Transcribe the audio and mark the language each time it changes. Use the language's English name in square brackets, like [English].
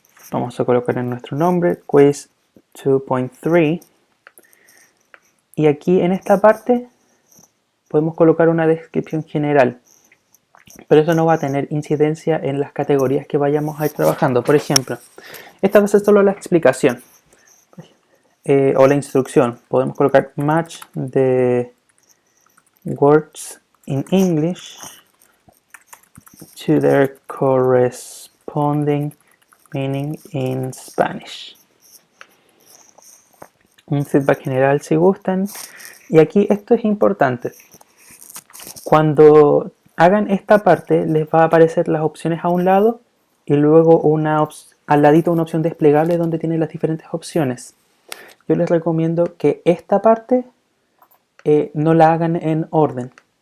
[Spanish] Vamos a colocar en nuestro nombre quiz 2.3 y aquí en esta parte podemos colocar una descripción general, pero eso no va a tener incidencia en las categorías que vayamos a ir trabajando. Por ejemplo, esta va a ser solo la explicación o la instrucción. Podemos colocar [English] match the words in English to their corresponding meaning in Spanish. [Spanish] Un feedback general si gustan. Y aquí esto es importante. Cuando hagan esta parte les va a aparecer las opciones a un lado y luego al ladito una opción desplegable donde tienen las diferentes opciones. Yo les recomiendo que esta parte no la hagan en orden.